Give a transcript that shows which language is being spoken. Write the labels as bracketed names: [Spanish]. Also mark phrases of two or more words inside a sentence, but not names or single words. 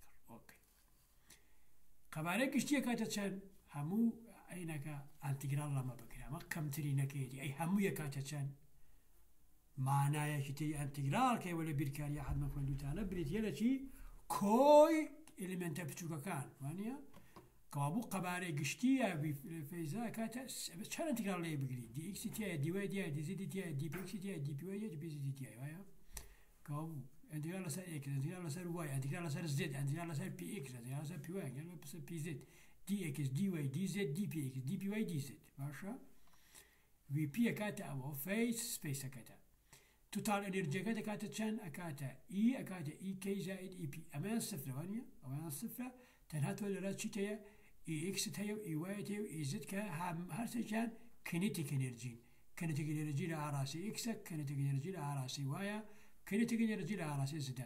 [Central Kurdish] ئۆکێ قەبارەی گشتیە کاتە چەند هەموو ئەینەکە ئانتیگرال لەمە بکرێ ئەمە کەمترینەکەیەتی ئەی هەموویە کاتە چەند مانایەکی تری ئەنتیگرال کەیوە لە بیرکاریە حەدمە خوێندوتانە بریتیە لە چی کۆی ئێلیمێنتە بچووکەکان وانە کەوابوو قەبارەی گشتیە فەیزا کاتە چەند ئەنتیگرال لێ بگری DX تایە DY تایە DZ تایە DPX تایە DPY تایە DPZ تایە وایە کەوابوو ئەنتیگرال لەسەر X ئەنتیگرال لەسەر Y ئەنتیگرال لەسەر Z ئەنتیگرال لەسەر PX ئەنتیگرال لەسەر PY ئەنتیگرال لەسەر PZ DX DY DZ DPX DPY DZ باشە VP ئەکاتە ئەوە فەیس سپیسەکەتە توتال ئەنێرجیەکە دەکاتە چەند ئەکاتە ئەکاتە EK زائد EP ئەمەیان سفرە وانە ئەویان سفرە تەنها تۆ لەرا چیت هەیە EX هەیە و EY هەیە و EZ کە هەرسێکیان کینێتیک ئەنێرجین [English] kinetic energy [Central Kurdish] لە ئاراسی X [English] kinetic energy [Central Kurdish] لە ئاراسی Y [English] kinetic energy [Central Kurdish] لە ئاراسی Z